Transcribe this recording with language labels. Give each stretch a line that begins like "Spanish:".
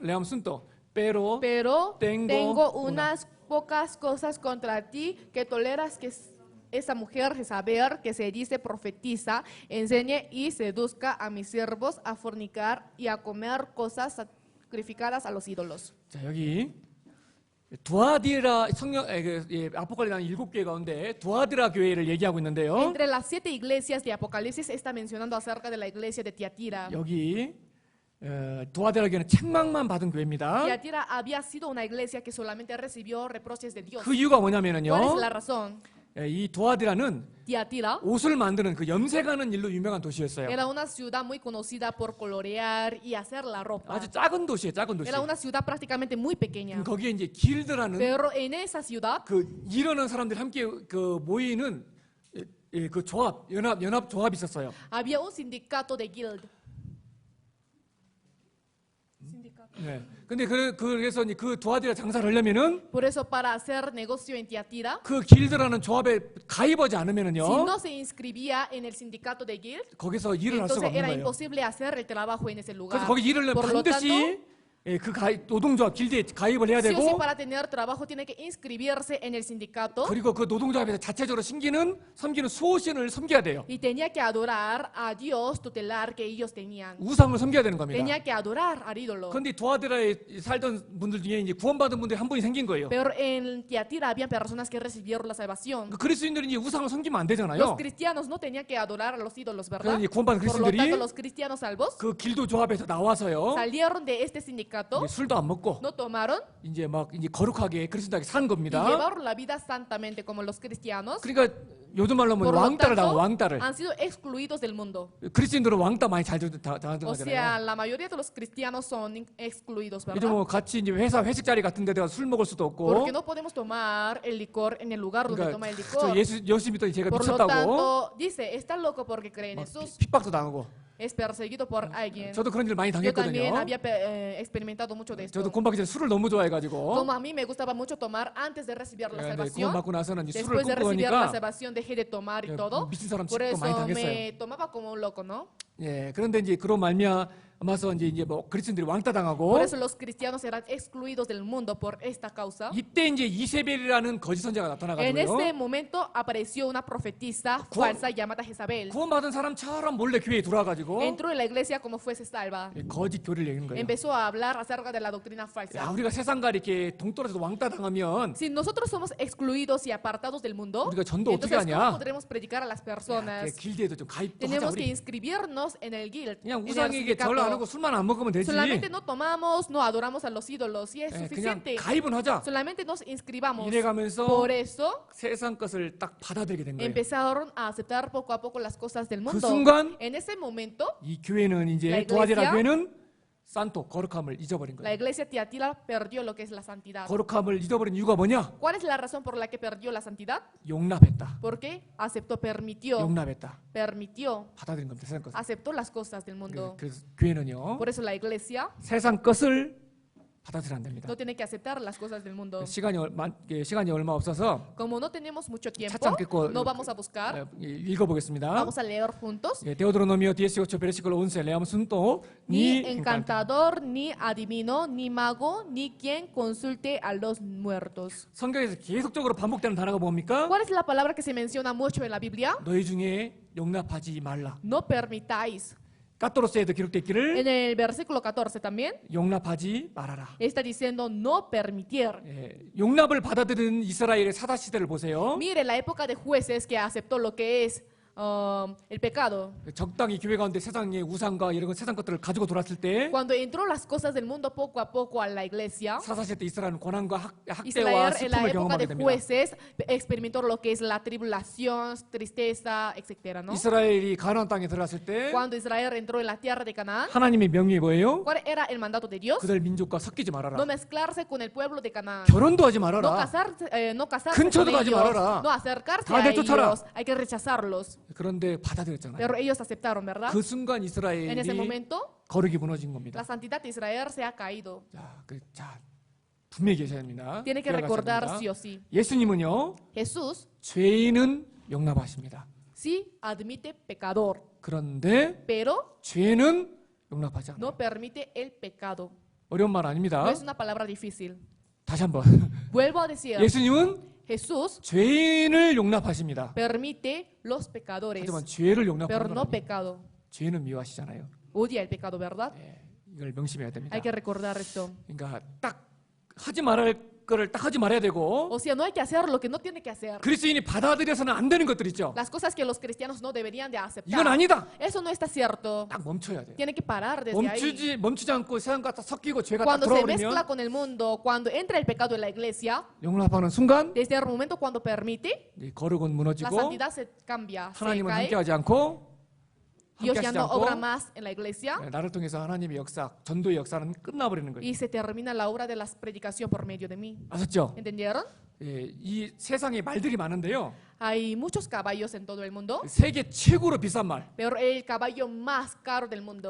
Spanish: Leamos juntos. Pero Tengo unas pocas cosas contra ti, que toleras que esa mujer Jezabel, que se dice profetiza, enseñe y seduzca a mis siervos a fornicar y a comer cosas sacrificadas a los ídolos.
Korean: 자, 여기 두아디라 성령 아포칼립스 7개 가운데 두아디라 교회를 얘기하고 있는데요.
Spanish: Entre las 7 iglesias de Apocalipsis está mencionando acerca de la iglesia de Tiatira.
Korean: 여기 두아디라 교회는 책망만 받은 교회입니다.
Spanish: Tiatira había sido una iglesia que solamente recibió reproches de Dios.
Korean: 그 이유가
Spanish: ¿Cuál es
Korean: 뭐냐면요.
Spanish: la razón?
Korean: 이 두아디라는
Spanish: Tiatira
Korean: 옷을 만드는 그 염색하는 일로 유명한 도시였어요.
Spanish: era una ciudad muy conocida por colorear y hacer la ropa.
Korean: 아주 작은 도시예요, 작은 도시.
Spanish: Era una ciudad prácticamente muy pequeña.
Korean: 거기에 이제 길드라는
Spanish: Pero en esa ciudad
Korean: 그 일하는 사람들이 함께 그 모이는 그 조합, 연합 조합이 있었어요.
Spanish: había un sindicato de guild.
Korean: 네. 근데 그래서 이제 그 두아디라 장사를 하려면은
Spanish: Por eso, para hacer negocio en Tiatira,
Korean: 그 길드라는 조합에 가입하지 않으면은요,
Spanish: si no se inscribía en el sindicato de guild,
Korean: 거기서 일을 할 수가
Spanish: entonces
Korean: 없는
Spanish: era
Korean: 거예요.
Spanish: imposible hacer el trabajo en ese lugar.
Korean: 그래서 거기 일을 하려면
Spanish: Por lo
Korean: 반드시
Spanish: tanto,
Korean: 그 노동조합 길드에 가입을 해야
Spanish: sí o sí,
Korean: 되고,
Spanish: para tener trabajo tiene que inscribirse en el sindicato
Korean: 그리고 그 노동조합에서 자체적으로 섬기는 수호신을 섬겨야 돼요.
Spanish: y tenía que adorar a Dios tutelar que ellos tenían.
Korean: 우상을 섬겨야 되는 겁니다.
Spanish: Tenía que adorar al ídolo.
Korean: 그런데 두아디라에 살던 분들 중에 이제 구원받은 분들이 한 분이 생긴 거예요.
Spanish: Pero en Tiatira había personas que recibieron la salvación.
Korean: 그 그리스도인들이 이제 우상을 섬기면 안
Spanish: Los
Korean: 되잖아요.
Spanish: cristianos no tenían que adorar a los ídolos,
Korean: 그래서
Spanish: ¿verdad?
Korean: 이제 구원받은
Spanish: Por lo tanto,
Korean: 그리스도인들이
Spanish: los cristianos salvos
Korean: 그 길도 조합에서 나와서요,
Spanish: salieron de este sindicato,
Korean: 이제 술도 안 먹고
Spanish: no tomaron
Korean: 이제 거룩하게 그리스도인하게 산
Spanish: y
Korean: 겁니다.
Spanish: llevaron la vida santamente como los cristianos.
Korean: 그러니까 요즘 말로 하면
Spanish: Por lo
Korean: 왕따를 당하고
Spanish: tanto,
Korean: 왕따를.
Spanish: han sido excluidos del mundo.
Korean: 그리스도인들은 왕따 많이 잘 당하는
Spanish: O sea,
Korean: 거잖아요.
Spanish: la mayoría de los cristianos son excluidos,
Korean: 요즘
Spanish: ¿verdad?
Korean: 뭐 같이 이제 회식 자리 같은 데 술 먹을 수도 없고.
Spanish: Porque no podemos tomar el licor en el lugar donde
Korean: 그러니까
Spanish: toma el
Korean: 저
Spanish: licor.
Korean: 예수 믿더니 제가
Spanish: Por lo
Korean: 미쳤다고
Spanish: tanto, dice, está loco porque cree en
Korean: 막
Spanish: Jesús.
Korean: 핍박도 당하고.
Spanish: Es perseguido por alguien.
Korean: 저도 그런 일 많이
Spanish: Yo también
Korean: 당했거든요.
Spanish: había experimentado mucho de
Korean: 저도
Spanish: esto.
Korean: 구원받기 전에 술을 너무 좋아해가지고.
Spanish: Como a mí me gustaba mucho tomar antes de recibir la
Korean: 근데
Spanish: salvación,
Korean: 구원받고 나서는 이제 술을
Spanish: después de
Korean: 끊고
Spanish: recibir la
Korean: 보니까
Spanish: salvación dejé de tomar y todo.
Korean: 미친 사람
Spanish: Por
Korean: 취급도 많이
Spanish: eso
Korean: 당했어요.
Spanish: me tomaba como un loco, ¿no?
Korean: 예, 그런데 이제 그런 말미암아서 이제 뭐 그리스도인들이 왕따 당하고.
Spanish: Por eso los cristianos eran excluidos del mundo por esta causa.
Korean: 이때 이제 이세벨이라는 거짓 선지자가
Spanish: En
Korean: 나타나가지고요.
Spanish: este momento apareció una profetisa falsa llamada Jezabel.
Korean: 구원받은 사람처럼 몰래 교회에 들어와가지고
Spanish: Entró en la iglesia como fuese salva.
Korean: 거짓 교리를 얘기하는 거예요.
Spanish: Empezó a hablar acerca de la doctrina
Korean: 야,
Spanish: falsa.
Korean: 우리가 세상과 이렇게 동떨어져서 왕따 당하면
Spanish: Si nosotros somos excluidos y apartados del mundo,
Korean: 우리가 전도 어떻게
Spanish: entonces ¿cómo
Korean: 하냐?
Spanish: podremos predicar a las
Korean: 그
Spanish: personas?
Korean: 길드에도 좀 가입도 하자
Spanish: Tenemos que
Korean: 우리.
Spanish: inscribirnos en el guild.
Korean: 그냥
Spanish: en el
Korean: 우상에게 절 안 하고
Spanish: sindicato.
Korean: 술만 안 먹으면 되지.
Spanish: Solamente no tomamos, no adoramos a los ídolos y es
Korean: 예, 그냥
Spanish: suficiente.
Korean: 가입은 하자.
Spanish: Solamente nos inscribamos.
Korean: 이래가면서
Spanish: Por eso
Korean: 세상 것을 딱 받아들이게 된 거예요.
Spanish: empezaron a aceptar poco a poco las cosas del
Korean: 그
Spanish: mundo.
Korean: 순간
Spanish: En ese momento,
Korean: 이 교회는
Spanish: La
Korean: 이제
Spanish: iglesia-
Korean: 도아디라 교회는 산토 거룩함을 잊어버린
Spanish: la
Korean: 거예요.
Spanish: iglesia Tiatira perdió lo que es la santidad.
Korean: 거룩함을 잊어버린 이유가 뭐냐?
Spanish: ¿Cuál es la razón por la que perdió la santidad?
Korean: 용납했다.
Spanish: Porque aceptó, permitió,
Korean: 용납했다. 받아들인 겁니다. 세상 것을.
Spanish: aceptó las cosas del mundo.
Korean: 그래서 교회는요,
Spanish: Por eso la iglesia
Korean: 세상 것을 받아들이면 안 됩니다.
Spanish: no tiene que aceptar las cosas del mundo.
Korean: 시간이 얼마 없어서
Spanish: Como no tenemos mucho tiempo,
Korean: 찾지 않겠고,
Spanish: no vamos a buscar.
Korean: 읽어보겠습니다.
Spanish: Vamos a leer juntos. 데오드로노미오 18 베르시클로 11 leamos juntos. Ni encantador, ni adivino, ni mago, ni quien consulte a los muertos.
Korean: 성경에서 계속적으로 반복되는 단어가 뭡니까?
Spanish: ¿Cuál es la palabra que se menciona mucho en la Biblia?
Korean: 너희 중에 용납하지 말라.
Spanish: No permitáis.
Korean: 까토로스에도 기록되어 있기를
Spanish: En el versículo 14 también
Korean: 용납하지 말아라.
Spanish: está diciendo no permitir.
Korean: 예, 용납을 받아들인 이스라엘의 사사 시대를 보세요.
Spanish: Mire la época de jueces que aceptó lo que es el pecado.
Korean: 적당히 교회 가운데 세상의 우상과 이런 세상 것들을 가지고 돌았을 때
Spanish: Cuando entró las cosas del mundo poco a poco a la iglesia,
Korean: 사사시대 때 이스라엘은 고난과 학대와
Spanish: Israel en la
Korean: 슬픔을
Spanish: época
Korean: 경험하게
Spanish: de
Korean: 됩니다.
Spanish: jueces experimentó lo que es la tribulación, tristeza, etcétera, ¿no?
Korean: 이스라엘이 가나안 땅에 들어갔을 때
Spanish: Cuando Israel entró en la tierra de Canaán,
Korean: 하나님의 명령이 뭐예요?
Spanish: ¿cuál era el mandato de Dios?
Korean: 그들 민족과 섞이지 말아라.
Spanish: No mezclarse con el pueblo de Canaán.
Korean: 결혼도 하지
Spanish: No
Korean: 말아라.
Spanish: casarse, no casarse
Korean: 근처도
Spanish: con
Korean: 가지
Spanish: ellos,
Korean: 말아라.
Spanish: no acercarse
Korean: 다
Spanish: a
Korean: 내쫓아라.
Spanish: ellos, hay que rechazarlos.
Korean: 그런데 받아들였잖아요.
Spanish: Pero ellos aceptaron, ¿verdad?
Korean: 그 순간
Spanish: En ese
Korean: 이스라엘이
Spanish: momento,
Korean: 거룩이 무너진 겁니다.
Spanish: la santidad de Israel se ha caído.
Korean: 자, 분명히 계셔야 합니다.
Spanish: Tiene que
Korean: 기억하셔야
Spanish: recordar
Korean: 됩니다.
Spanish: sí o sí.
Korean: 예수님은요,
Spanish: Jesús
Korean: 죄인은 용납하십니다.
Spanish: sí admite pecador,
Korean: 그런데
Spanish: pero
Korean: 죄는 용납하지 않아요.
Spanish: no permite el pecado.
Korean: 어려운 말 아닙니다.
Spanish: No es una palabra difícil.
Korean: 다시 한번.
Spanish: Vuelvo a decir,
Korean: 예수님은
Spanish: Jesús
Korean: 죄인을 용납하십니다.
Spanish: permite los pecadores,
Korean: 하지만 죄를
Spanish: pero
Korean: 용납하는
Spanish: no
Korean: 건 아니에요.
Spanish: pecado.
Korean: 죄는 미워하시잖아요.
Spanish: Odia el pecado, ¿verdad?
Korean: 이걸 명심해야 됩니다.
Spanish: Hay que recordar esto.
Korean: 그러니까 딱 하지 말할 거를 딱 하지 말아야 되고
Spanish: O sea, no hay que hacer lo que no tiene que hacer.
Korean: 그리스도인이 받아들여서는 안 되는 것들 있죠.
Spanish: Las cosas que los cristianos no deberían de
Korean: 이건
Spanish: aceptar.
Korean: 아니다.
Spanish: Eso no está cierto.
Korean: 딱 멈춰야 돼요.
Spanish: Tiene que parar desde ahí.
Korean: 멈추지 않고 세상과 다 섞이고 죄가 딱
Spanish: Cuando se mezcla
Korean: 들어오면
Spanish: con el mundo, cuando entra el pecado en la iglesia,
Korean: 용납하는 순간
Spanish: desde el momento cuando permite,
Korean: 이 거룩은
Spanish: la
Korean: 무너지고
Spanish: santidad se cambia, se
Korean: 하나님은
Spanish: cae.
Korean: 함께하지 않고
Spanish: Dios ya
Korean: 함께하시지
Spanish: no obra
Korean: 않고
Spanish: más en la iglesia
Korean: 나를 통해서 하나님의 역사, 전도의 역사는 끝나버리는 거예요.
Spanish: y se termina la obra de la predicación por medio de mí.
Korean: 아셨죠?
Spanish: ¿Entendieron?
Korean: 이 세상에 말들이 많은데요.
Spanish: Hay muchos caballos en todo el mundo,
Korean: 세계 최고로 비싼 말,
Spanish: pero el caballo más caro del mundo,